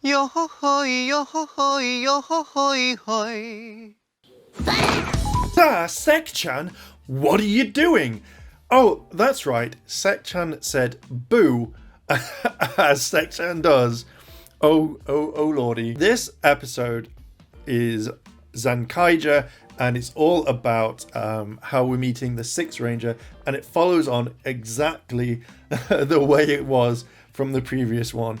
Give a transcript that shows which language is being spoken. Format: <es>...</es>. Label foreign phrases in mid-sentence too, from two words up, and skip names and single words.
<en>Yo ho hoy, yo ho hoy, yo ho hoy hoy. Ah, Sek-chan, what are you doing? Oh, that's right. Sek-chan said boo, as Sek-chan does. Oh lordy. This episode is Zenkaiger, and it's all about how we're meeting the Sixth Ranger, and it follows on exactly the way it was from the previous one.</en>